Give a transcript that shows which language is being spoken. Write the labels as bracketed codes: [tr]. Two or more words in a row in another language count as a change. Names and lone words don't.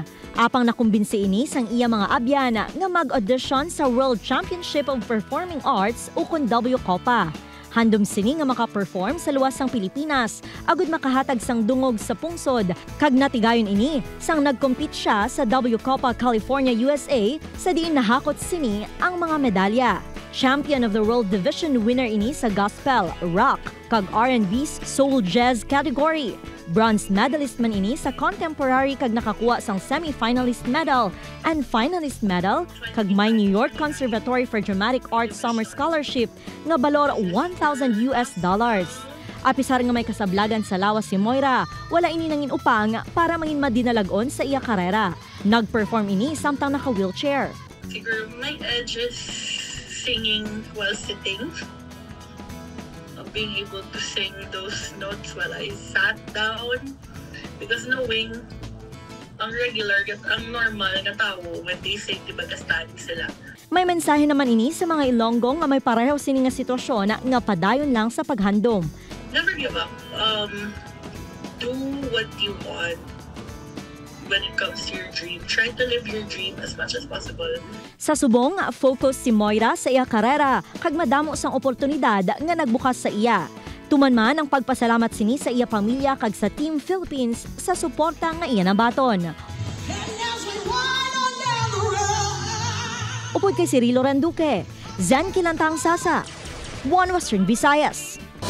[hil] Apang nakumbinsi ini sang iya mga abyan nga mag-audition sa World Championship of Performing Arts o kun WCOPA. Handom sini nga maka-perform sa luwas sang Pilipinas, agud makahatag sang dungog sa pungsod. Kag natigayon ini, sang nag-compete siya sa WCOPA California, USA, sa diin nahakot sini ang mga medalya. Champion of the World Division winner ini sa Gospel, Rock, kag R&B Soul Jazz category. Bronze medalist man ini sa Contemporary kag nakakuha sang [en] semi-finalist medal and finalist medal [hil] kag may New York Conservatory for Dramatic Arts Summer Scholarship nga balor $1,000. Apisar nga may kasablagan sa lawas si Moira, wala ini nangin upang para mangin madinalagon sa iya karera. Nag-perform ini samtang naka-wheelchair. [en] Siguro my edge is singing while sitting. Being able to sing those notes while I sat down. Because knowing [tl] ang regular, ang normal na tao, [en] when they sing, [tl] di ba standing sila. [hil] May mensahe naman ini sa mga Ilonggong nga may pareho sini nga sitwasyon nga padayon lang sa paghandom. [en] Never give up. Do what you want. When it comes to your dream, try to live your dream as much as possible. [hil] Sa subong, focus si Moira sa iya karera, kag madamo sang oportunidad nga nagbukas sa iya. Tuman man ang pagpasalamat sini sa iya pamilya kag sa Team Philippines sa suporta nga iya nabaton. Upod kay Cirilo Randuque, Zen Kilantang Sasa, 1 Western Visayas.